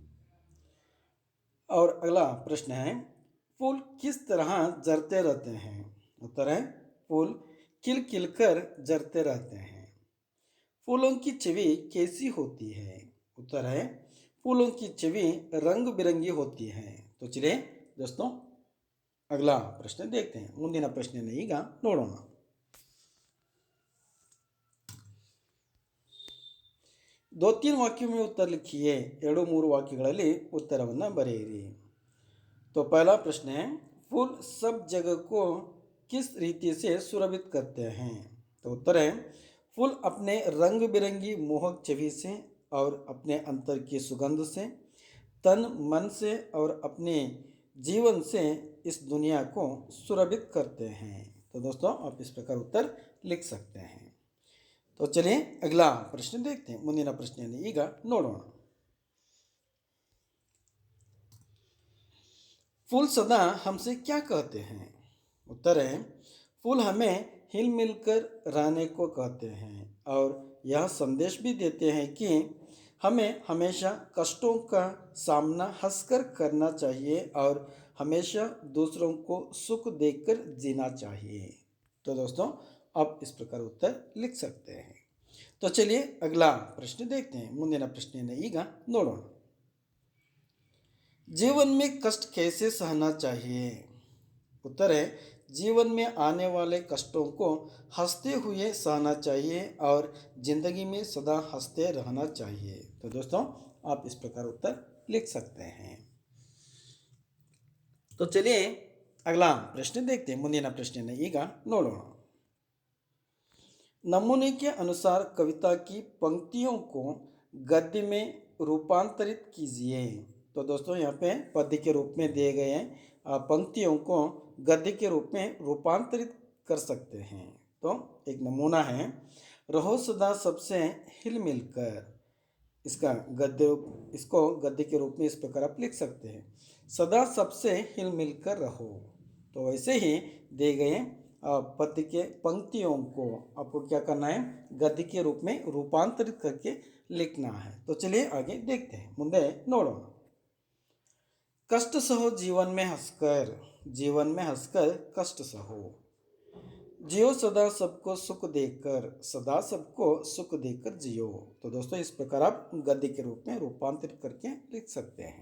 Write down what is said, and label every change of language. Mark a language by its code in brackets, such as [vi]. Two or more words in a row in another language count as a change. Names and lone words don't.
[hi] और अगला प्रश्न है, फूल किस तरह जरते रहते हैं? उत्तर है, फूल खिल खिल कर जरते रहते हैं। फूलों की छवि कैसी होती है? उत्तर है, फूलों की छवि रंग बिरंगी होती है। तो चलिए दोस्तों अगला प्रश्न देखते हैं। [kn] ಮುಂದಿನ ಪ್ರಶ್ನೆಯನ್ನು ಈಗ ನೋಡೋಣ। [hi] दो तीन वाक्यों में उत्तर लिखिए। [kn] 2-3 वाक्यಗಳಲ್ಲಿ उत्तरವನ್ನು ಬರೆಯಿರಿ। [hi] तो पहला प्रश्न है, फूल सब जगह को किस रीति से सुरभित करते हैं? तो उत्तर है, फूल अपने रंग बिरंगी मोहक छवि से और अपने अंतर की सुगंध से, तन मन से और अपने जीवन से इस दुनिया को सुरभित करते हैं। तो दोस्तों आप इस प्रकार उत्तर लिख सकते हैं। तो चलिए अगला प्रश्न देखते हैं। [kn] ಮುಂದಿನ ಪ್ರಶ್ನೆಯನ್ನು ಈಗ ನೋಡೋಣ। [hi] फूल सदा हमसे क्या कहते हैं? उत्तर है, फूल हमें हिल मिलकर रहने को कहते हैं और यह संदेश भी देते हैं कि हमें हमेशा कष्टों का सामना हंसकर करना चाहिए और हमेशा दूसरों को सुख देकर जीना चाहिए। तो दोस्तों आप इस प्रकार उत्तर लिख सकते हैं। तो चलिए अगला प्रश्न देखते हैं। [kn] ಮುಂದಿನ ಪ್ರಶ್ನೆಯನ್ನು ಈಗ ನೋಡೋಣ। [hi] जीवन में कष्ट कैसे सहना चाहिए? उत्तर है, जीवन में आने वाले कष्टों को हंसते हुए सहना चाहिए और जिंदगी में सदा हंसते रहना चाहिए। तो दोस्तों आप इस प्रकार उत्तर लिख सकते हैं। तो चलिए अगला प्रश्न देखते हैं। [kn] ಮುಂದಿನ ಪ್ರಶ್ನೆಯನ್ನು ಈಗ ನೋಡೋಣ। [hi] नमूने के अनुसार कविता की पंक्तियों को गद्य में रूपांतरित कीजिए। तो दोस्तों यहाँ पे पद्य के रूप में दिए गए हैं, पंक्तियों को गद्य के रूप में रूपांतरित कर सकते हैं। तो एक नमूना है, रहो सदा सबसे हिल मिलकर। इसका गद्य इसको गद्य के रूप में इस प्रकार आप लिख सकते हैं, सदा सबसे हिल मिलकर रहो। तो वैसे ही दिए गए पद्य के पंक्तियों को आपको क्या करना है, गद्य के रूप में रूपांतरित करके लिखना है। तो चलिए आगे देखते हैं। [kn] ಮುಂದೆ ನೋಡೋಣ। [hi] कष्ट सहो जीवन में हंसकर, जीवन में हंसकर कष्ट सहो। जियो सदा सबको सुख देकर, सदा सबको सुख देकर जियो। तो दोस्तों इस प्रकार आप गद्य के रूप में रूपांतरित करके लिख सकते हैं।